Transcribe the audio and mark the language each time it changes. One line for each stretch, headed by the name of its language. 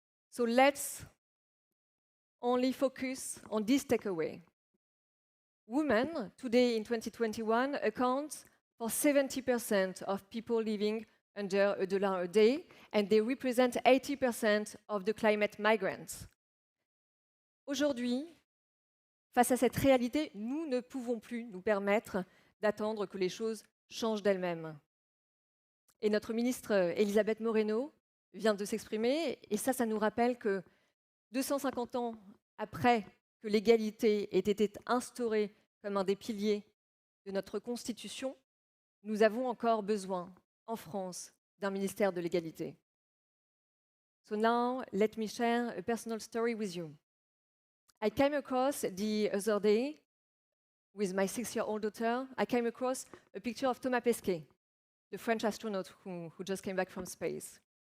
English: So let's only focus on this takeaway. Women today in 2021 account for 70% of people living under $1 a day, and they represent 80% of the climate migrants.
French: Aujourd'hui, face à cette réalité, nous ne pouvons plus nous permettre d'attendre que les choses changent d'elles-mêmes. Et notre ministre Élisabeth Moreno vient de s'exprimer, et ça nous rappelle que 250 ans après que l'égalité ait été instaurée comme un des piliers de notre Constitution, nous avons encore besoin, en France, d'un ministère de l'égalité.
English: So now, let me share a personal story with you. I came across the other day, with my 6-year-old daughter, I came across a picture of Thomas Pesquet, the French astronaut who just came back from space.